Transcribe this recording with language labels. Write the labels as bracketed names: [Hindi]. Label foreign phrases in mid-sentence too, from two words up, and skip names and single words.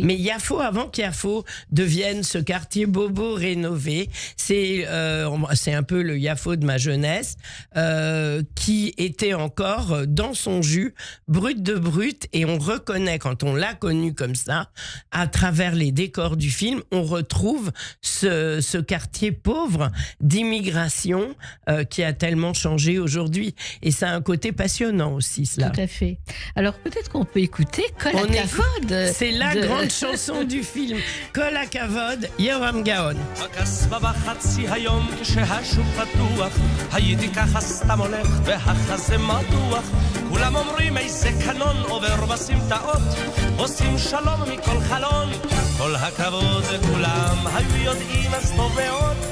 [French] Mais Yafo, avant qu'Yafo devienne ce quartier bobo rénové, c'est un peu le Yafo de ma jeunesse, qui était encore dans son jus, brut de brut, et on reconnaît, quand on l'a connu comme ça, à travers les décors du film, on retrouve ce quartier pauvre d'immigration qui a tellement changé aujourd'hui. Et ça a un côté passionnant aussi, cela. Tout à fait. Alors peut-être qu'on peut écouter Kol HaKavod. C'est la grande chanson du film. Kol HaKavod, Yehoram Gaon. [Hebrew] בקסבה בחצי היום כשהשוק פתוח הייתי ככה סתם הולך והחזה מתוח כולם אומרים איזה קנון עובר בסמטאות עושים שלום מכל חלון כל הכבוד כולם היו יודעים אז טוב מאוד